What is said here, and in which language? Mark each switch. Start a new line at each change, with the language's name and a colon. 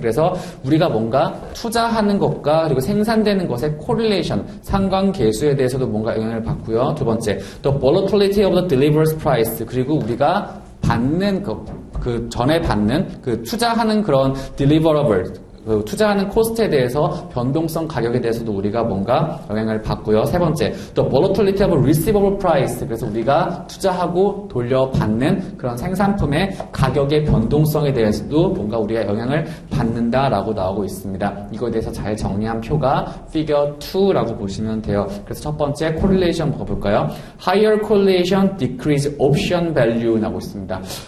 Korean: 그래서 우리가 뭔가 투자하는 것과 그리고 생산되는 것의 correlation, 상관계수에 대해서도 뭔가 영향을 받고요. 두 번째,
English: the volatility of the deliverables price.
Korean: 그리고 우리가 받는 그 전에 받는 그 투자하는 그런 deliverable 그 투자하는 코스트에 대해서 변동성 가격에 대해서도 우리가 뭔가 영향을 받고요. 세 번째, 또
English: volatility of receivable price.
Korean: 그래서 우리가 투자하고 돌려받는 그런 생산품의 가격의 변동성에 대해서도 뭔가 우리가 영향을 받는다라고 나오고 있습니다. 이거에 대해서 잘 정리한 표가 figure 2라고 보시면 돼요. 그래서 첫 번째 correlation 볼까요?
English: Higher correlation decrease option value
Korean: 나오고 있습니다.